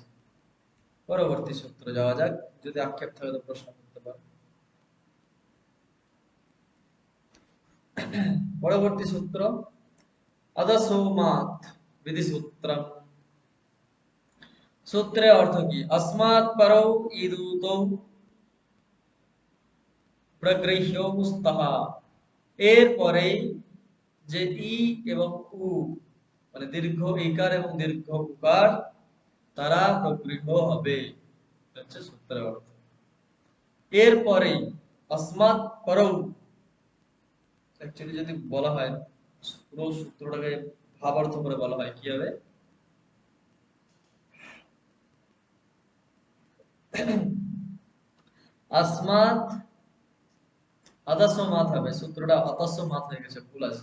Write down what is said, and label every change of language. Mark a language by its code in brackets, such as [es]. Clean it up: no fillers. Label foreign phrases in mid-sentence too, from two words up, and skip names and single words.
[bn] পরবর্তী সূত্র যাওয়া যাক, যদি আক্ষেপ থাকে তো প্রশ্ন করতে পারো। পরবর্তী সূত্র অদসৌমাত বিধি সূত্রম। সূত্রের অর্থ কি? [sa] अस्मात् परौ ईदूतौ प्रगृह्यो स्तः, [bn] এর পরে যে ই এবং উ মানে দীর্ঘ ইকার এবং দীর্ঘ উকার তারা প্রগৃহ হবে, এটা হচ্ছে সূত্রের অর্থ। এর পরে [sa] अस्मात् परौ, [bn] অ্যাকচুয়ালি যদি বলা হয় পুরো সূত্রটাকে ভাবার্থ করে বলা হয় কি হবে? আসমাত আদাসমাত হবে, সূত্রটা আতাসমাত হয়ে গেছে, ভুল আছে।